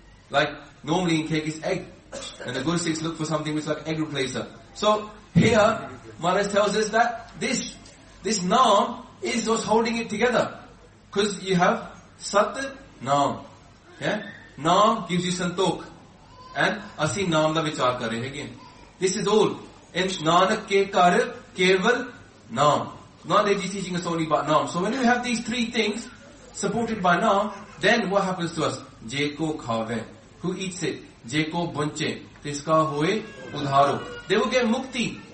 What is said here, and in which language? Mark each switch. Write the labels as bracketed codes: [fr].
[en] Like, normally in cake is egg. And the Gursikhs look for something which is like egg replacer. So, here, Maharaj tells us that this Naam is what's holding it together. Because you have Sat Naam. Yeah? Naam gives you Santokh. [pa] And ਅਸੀ ਨਾਮ ਦਾ ਵਿਚਾਰ ਕਰ ਰਹੇ ਹੈਂ. [en] This is all. [pa] In Nanak ke kar keval Naam. [en] Nanak ji is teaching us only about Naam. So when you have these 3 things, supported by Naam, then what happens to us? [pa] Jeko khave. [en] Who eats it? [pa] Jeko bunche. Tiska hoye udharo. [en] They will get mukti.